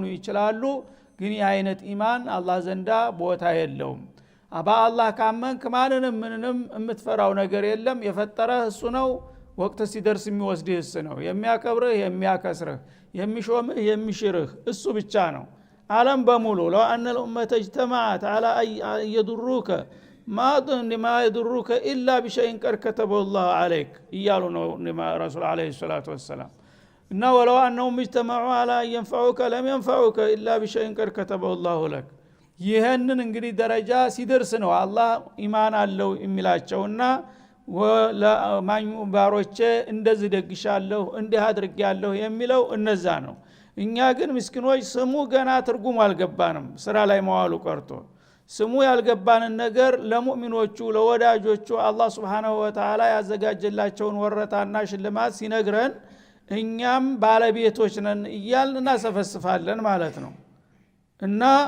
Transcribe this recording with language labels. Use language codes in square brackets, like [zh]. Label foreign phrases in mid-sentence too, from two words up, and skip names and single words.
[am] ይችላሉ። ግን ይህ አይነት ኢማን አላህ ዘንዳ ቦታ የለውም። በአላህ ካመንክ ማንንም ምንንም የምትፈራው ነገር የለም። የፈጠረህ እሱ ነው። ወቅት ሲደርስ የሚወስድህ እሱ ነው። የሚያከብርህ የሚያከስርህ የሚሾምህ የሚሽርህ እሱ ብቻ ነው። ዓለም በሙሉ ለው አነ [ar] الأمة اجتمعت على أن يضروك ما يضروك إلا بشيء قد كتبه الله عليك [am] እያሉ ነው ረሱል አለይሂ ሰላቱ ወሰለም። እና ወለው [ar] أنهم اجتمعوا على أن ينفعوك لم ينفعوك إلا بشيء قد كتبه الله لك። [am] ይሄንን እንግዲህ ደረጃ ሲደርስ ነው አላህ ኢማን አለው የሚላቸውና ወለማኙ ባሮቼ እንደዚህ ደግሻለሁ እንዲህ አድርጌያለሁ የሚለው እነዛ ነው። እኛ ግን ምስኪኖች ስሙ ገና ትርጉም አልገባንም ስራ ላይ መዋሉ ቀርቶ ስሙ ያልገባንን ነገር ለሙእሚኖቹ ለወዳጆቹ አላህ [ar] سبحانه و تعالى [am] ያዘጋጀላቸውን ወረታና ሽልማት ሲነግረን እኛም ባለቤቶች ነን እያልን እናሰፈስፋለን ማለት ነው። እና